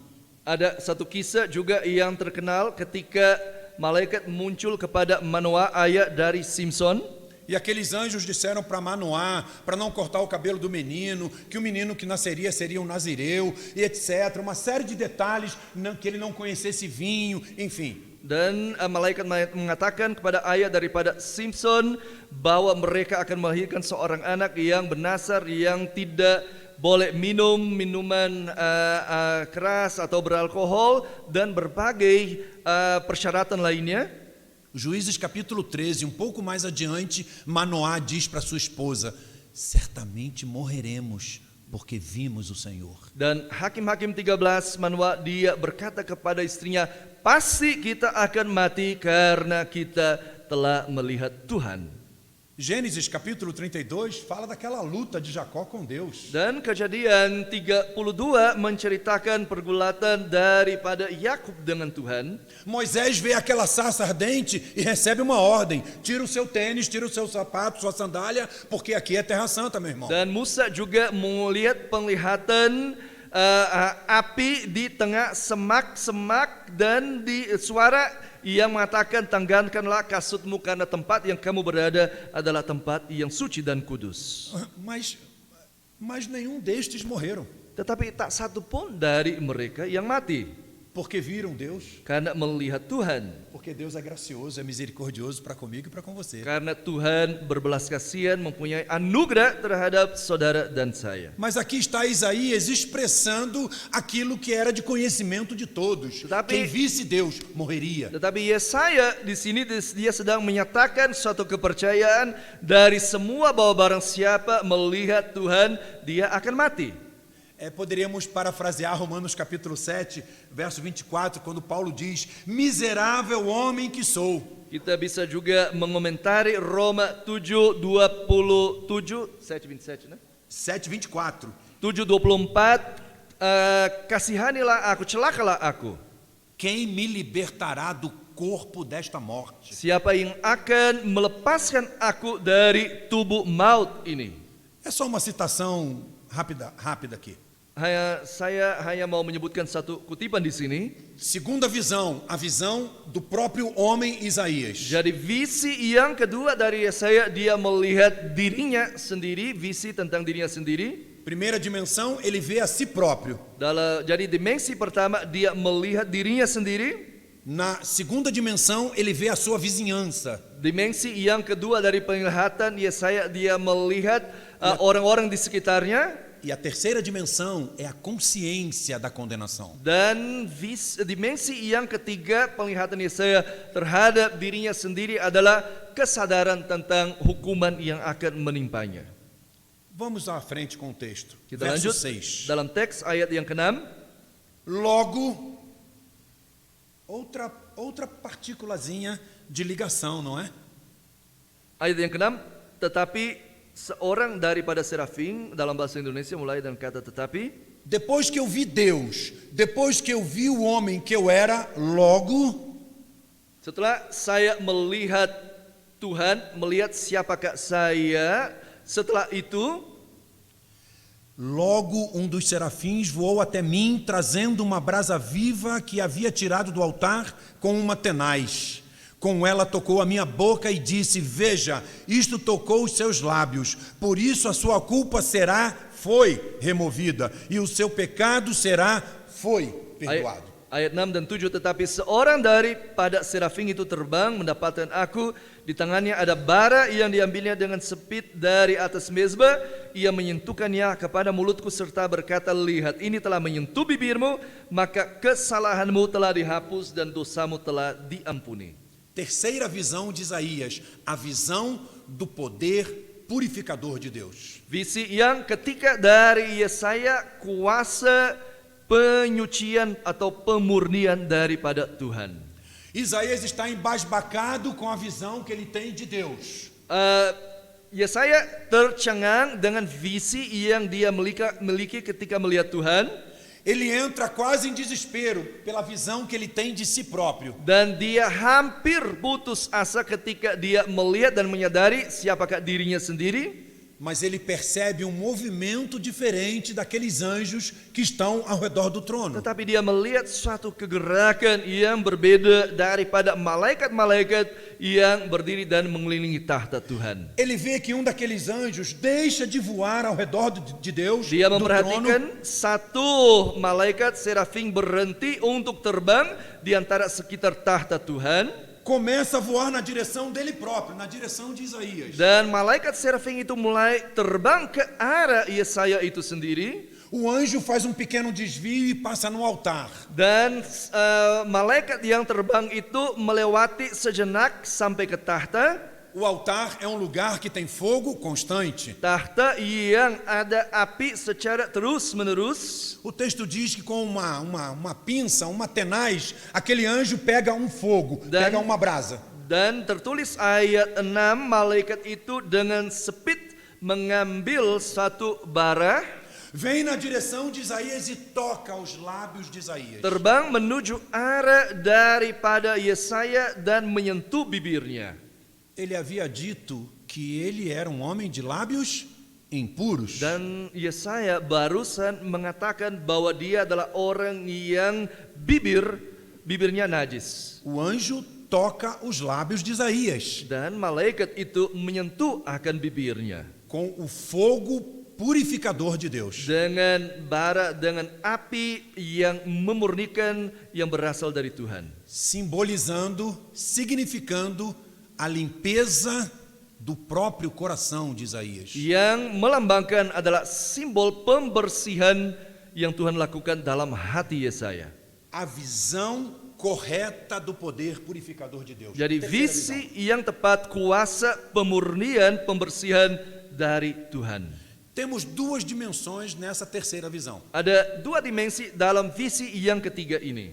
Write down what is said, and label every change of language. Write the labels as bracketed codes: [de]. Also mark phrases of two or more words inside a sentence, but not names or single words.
[id] Ada satu kisah juga yang terkenal ketika malaikat muncul kepada Manoah, ayah dari Simson. [pt] E aqueles anjos disseram para Manoá, para não cortar o cabelo do menino, que o menino que nasceria seria um nazireu, e etc. Uma série de detalhes, que ele não conhecesse vinho, enfim. [id] Dan malaikat mengatakan kepada ayah daripada Simson bahwa mereka akan melahirkan seorang anak yang bernasar, yang tidak boleh minum minuman keras atau beralkohol dan berbagai persyaratan lainnya. [pt] Juízes capítulo 13, um pouco mais adiante, Manoá diz para sua esposa: certamente morreremos, porque vimos o Senhor. [id] Dan Hakim-Hakim 13, Manoah dia berkata kepada istrinya, pasti kita akan mati karena kita telah melihat Tuhan. [pt] Gênesis capítulo 32 fala daquela luta de Jacó com Deus. [id] Dan Kejadian 32 menceritakan pergulatan daripada Yakub dengan Tuhan. [pt] Moisés vê aquela sarça ardente e recebe uma ordem: tira o seu tênis, tira o seu sapato, sua sandália, porque aqui é terra santa, meu irmão. [id] Dan Musa juga melihat penglihatan api di tengah semak-semak dan di suara yang mengatakan, tanggalkanlah kasutmu karena tempat yang kamu berada adalah tempat yang suci dan kudus. [pt] Mas nenhum destes morreram. [id] Tetapi tak satu pun dari mereka yang mati. [pt] Porque viram Deus. [id] Karena melihat Tuhan. [pt] Porque Deus é gracioso, é misericordioso para comigo e para com você. [id] Karena Tuhan berbelas kasihan, mempunyai anugerah terhadap saudara dan saya. [pt] Mas aqui está Isaías expressando aquilo que era de conhecimento de todos. Quem visse Deus morreria. [id] Tetapi Yesaya di sini dia sedang menyatakan suatu kepercayaan dari semua bahwa barang siapa melihat Tuhan, dia akan mati. [pt] Poderíamos parafrasear Romanos capítulo 7, verso 24, quando Paulo diz: miserável homem que sou. [id] Kita bisa juga mengomentari Roma 7:27, 7:27, né? 7:24. 7:24, kasihanilah aku, celakalah aku. [pt] Quem me libertará do corpo desta morte? [id] Siapa yang akan melepaskan aku dari tubuh maut ini? [pt] É só uma citação rápida aqui. [id] Saya hanya mau menyebutkan satu kutipan di sini. [pt] Segunda visão, a visão do próprio homem Isaías. [id] Jadi visi yang kedua dari Yesaya, dia melihat dirinya sendiri, visi tentang dirinya sendiri. [pt] Primeira dimensão, ele vê a si próprio. [id] Jadi dimensi pertama, dia melihat dirinya sendiri. [pt] Na segunda dimensão, ele vê a sua vizinhança. [id] Dimensi yang kedua dari penglihatan Yesaya, dia melihat orang-orang di sekitarnya. [pt] E a terceira dimensão é a consciência da condenação. [id] Dan dimensi yang ketiga penglihatan Yesaya terhadap dirinya sendiri adalah kesadaran tentang hukuman yang akan menimpanya. [pt] Vamos à frente com o texto. [id] Kita [pt] Verso [id] lanjut 6. dalam teks ayat yang ke-6. [pt] Logo, outra partículazinha de ligação, não é? [id] Ayat yang ke-6, tetapi seorang daripada serafim, dalam bahasa Indonesia mulai dengan kata tetapi. [pt] Depois que eu vi Deus, depois que eu vi o homem que eu era, logo. [id] Setelah saya melihat Tuhan, melihat siapakah saya, setelah itu. [pt] Logo um dos serafins voou até mim, trazendo uma brasa viva que havia tirado do altar com uma tenaz. Com ela tocou a minha boca e disse: veja, isto tocou os seus lábios, por isso a sua culpa foi removida, e o seu pecado foi perdoado. [id] Ayat 6 dan 7, tetapi seorang daripada serafim itu terbang mendapatkan aku. Di tangannya ada bara yang diambilnya dengan sepit dari atas mezbah. Ia menyentuhkannya kepada mulutku serta berkata, lihat ini telah menyentuh bibirmu, maka kesalahanmu telah dihapus dan dosamu telah diampuni. [pt] Terceira visão de Isaías, a visão do poder purificador de Deus. [id] Visi yang ketiga dari Yesaya, kuasa penyucian atau pemurnian daripada Tuhan. [pt] Isaías está embasbacado com a visão que ele tem de Deus. [id] Yesaya tercengang dengan visi yang dia miliki ketika melihat Tuhan. [pt] Ele entra quase em desespero pela visão que ele tem de si próprio. [id] Dan dia hampir putus asa ketika dia melihat dan menyadari siapakah dirinya sendiri. [pt] Mas ele percebe um movimento diferente daqueles anjos que estão ao redor do trono. [id] Tetapi dia melihat suatu kegerakan yang berbeda daripada malaikat-malaikat yang berdiri dan mengelilingi tahta Tuhan. [pt] Ele vê que um daqueles anjos deixa de voar ao redor de Deus, [id] Dia [pt] do trono, [id] memperhatikan satu malaikat serafim berhenti untuk terbang di antara sekitar tahta Tuhan. [pt] começa a voar na direção dele próprio, na direção de Isaías. [id] Dan malaikat serafim itu mulai terbang ke arah Yesaya itu sendiri. [pt] O anjo faz um pequeno desvio e passa no altar. [id] Dan malaikat yang terbang itu melewati sejenak sampai ke tahta. [pt] O altar é um lugar que tem fogo constante. [id] Tahta yang ada api secara terus-menerus. [pt] O texto diz que com uma pinça, uma tenaz, aquele anjo pega um fogo, pega uma brasa. [id] Dan tertulis ayat 6, malaikat itu dengan sepit mengambil satu bara, [pt] Vem na direção de Isaías e toca os lábios de Isaías. [id] terbang menuju arah daripada Yesaya dan menyentuh bibirnya. [pt] Ele havia dito que ele era um homem de lábios impuros. [id] Dan Yesaya barusan mengatakan bahwa dia adalah orang yang bibirnya najis. [pt] O anjo toca os lábios de Isaías [id] Dan malaikat itu menyentuh akan bibirnya [pt] com o fogo purificador de Deus. [id] dengan bara, dengan api yang memurnikan yang berasal dari Tuhan. [pt] Simbolizando, significando a limpeza do próprio coração de Isaías. [id] Yang melambangkan adalah simbol pembersihan yang Tuhan lakukan dalam hati Yesaya. [pt] A visão correta do poder purificador de Deus. [id] Jadi [pt] Terceira [id] visi [pt] visão. [id] yang tepat, kuasa pemurnian, pembersihan dari Tuhan. [pt] Temos duas dimensões nessa terceira visão. [id] Ada dua dimensi dalam visi yang ketiga ini.